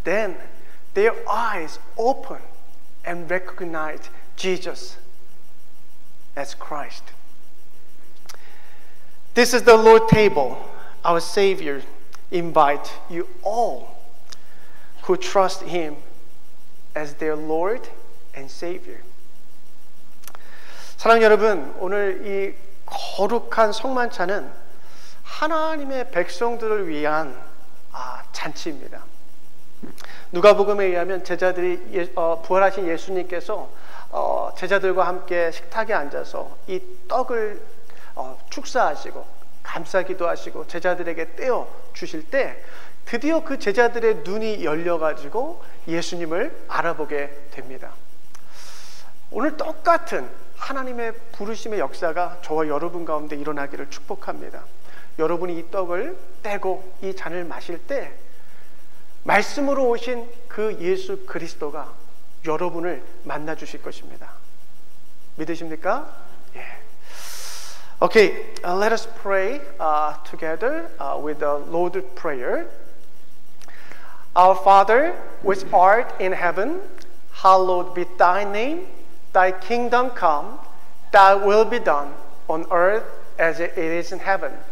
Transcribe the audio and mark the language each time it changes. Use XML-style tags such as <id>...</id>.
<en>Then their eyes opened and recognized Jesus as Christ. This is the Lord's table. Our Savior invites you all who trust Him as their Lord and Savior.</en> <ko>사랑하는 여러분, 오늘 이 거룩한 성만찬은 하나님의 백성들을 위한 잔치입니다. 누가복음에 의하면 제자들이 부활하신 예수님께서 제자들과 함께 식탁에 앉아서 이 떡을 축사하시고 감사기도 하시고 제자들에게 떼어 주실 때 드디어 그 제자들의 눈이 열려가지고 예수님을 알아보게 됩니다. 오늘 똑같은 하나님의 부르심의 역사가 저와 여러분 가운데 일어나기를 축복합니다. 여러분이 이 떡을 떼고 이 잔을 마실 때 말씀으로 오신 그 예수 그리스도가 여러분을 만나 주실 것입니다. 믿으십니까? 예.</ko> <en>Okay, let us pray together with the Lord's Prayer. Our Father, which art in heaven, hallowed be thy name. Thy kingdom come, thy will be done on earth as it is in heaven.</en>